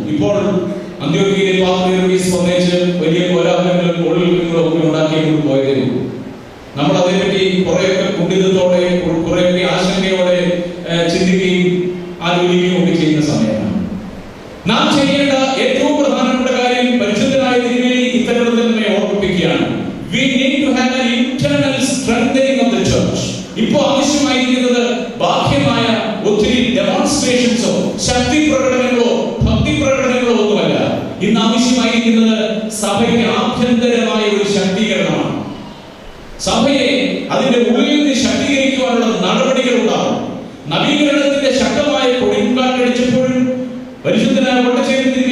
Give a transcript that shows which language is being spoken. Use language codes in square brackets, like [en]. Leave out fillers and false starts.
[ml] ഇപ്പോൾ അന്ത്യോക്യയിലെ പാത്രീസ് വന്നേച്ച് വലിയ കോലാഹലങ്ങളും കോളികളും ഒക്കെ ഉണ്ടാക്കിക്കൊണ്ട് പോയതേ ഉള്ളൂ. നമ്മൾ അതേപറ്റി കുറെയൊക്കെ കുണ്ഠിതത്തോടെ കുറെയൊക്കെ ആശങ്കയോടെ ചിന്തിക്കുകയും ആലോചിക്കുകയും ഒക്കെ ചെയ്യുന്ന സമയമാണ്. നാം ചെയ്യേണ്ട ഏറ്റവും പ്രധാനപ്പെട്ട കാര്യം പരിശുദ്ധനായ തിരുമേനി ഇത്തരത്തിൽ നമ്മെ ഓർമ്മിപ്പിക്കുകയാണ്. [en] We need to have an internal strengthening of the church. [ml] ഇപ്പോൾ ആവശ്യമായിരിക്കുന്നത് ബാഹ്യമായ ഒത്തിരി ഡെമോൺസ്ട്രേഷൻസോ ശക്തി പ്രകടനങ്ങളോ ഭക്തി പ്രകടനങ്ങളോ ഒന്നുമല്ല. ഇന്ന് ആവശ്യമായിരിക്കുന്നത് സഭയ്ക്ക് ആഭ്യന്തരമായ ഒരു ശക്തീകരണമാണ്. സഭയെ അതിന്റെ ഉള്ളിൽ നിന്ന് ശക്തീകരിക്കുവാനുള്ള നടപടികൾ ഉണ്ടാകും. നവീകരണത്തിന്റെ ശക്തമായ കൊടുങ്കാറ്റടിച്ചപ്പോഴും പരിശുദ്ധനായ വട്ടശ്ശേരി